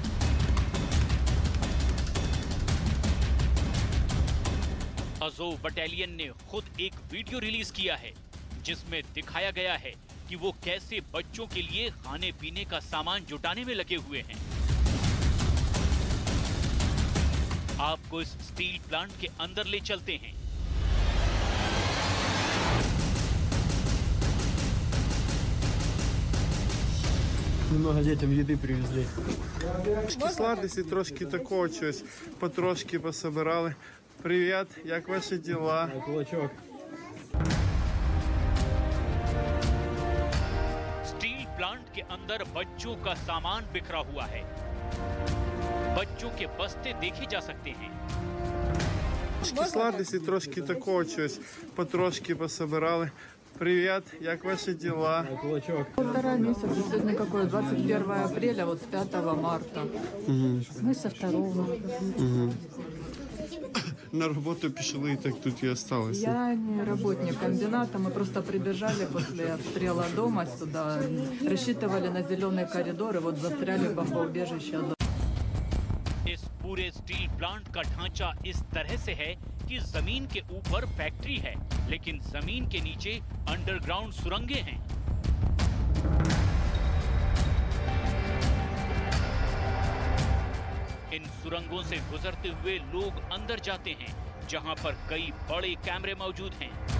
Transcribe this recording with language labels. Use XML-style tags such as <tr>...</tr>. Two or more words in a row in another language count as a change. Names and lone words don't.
<hi>अज़ोव बटालियन ने खुद एक</hi> <en>video release</en> <hi>किया है, जिसमें दिखाया गया है कि वो कैसे बच्चों के लिए खाने पीने का सामान जुटाने में लगे हुए हैं। आपको इस</hi> <en>steel plant</en> <hi>के अंदर ले चलते हैं।</hi> <ru>Много детям еды привезли.</ru> <uk>Трошки сладості, трошки такого чогось, потрошки пособирали. Привіт, як ваші діла? Кулачок.</uk> <en>steel plant</en> <hi>के अंदर बच्चों का सामान बिखरा हुआ है। बच्चों के बस्ते देखे जा सकते हैं।</hi> <uk>Трошки сладості, трошки такого чогось, потрошки пособирали. Привіт, як ваші діла? Кулачок.</uk> <ru>1,5 месяца. Сегодня какое? 21 апреля, вот с 5 марта. Мы со 2.</ru> <uk>На роботу пішли, і так тут і осталися.</uk> <ru>Я не работник комбината, мы просто прибежали после обстрела дома сюда, рассчитывали на зеленый коридор и вот застряли в бомбоубежище.</ru> <hi>इस पूरे</hi> <en>steel plant</en> <hi>का ढांचा इस तरह से है कि जमीन के ऊपर फैक्ट्री है, लेकिन जमीन के नीचे अंडरग्राउंड सुरंगें हैं। इन सुरंगों से गुजरते हुए लोग अंदर जाते हैं, जहां पर कई बड़े कैमरे मौजूद हैं।</hi>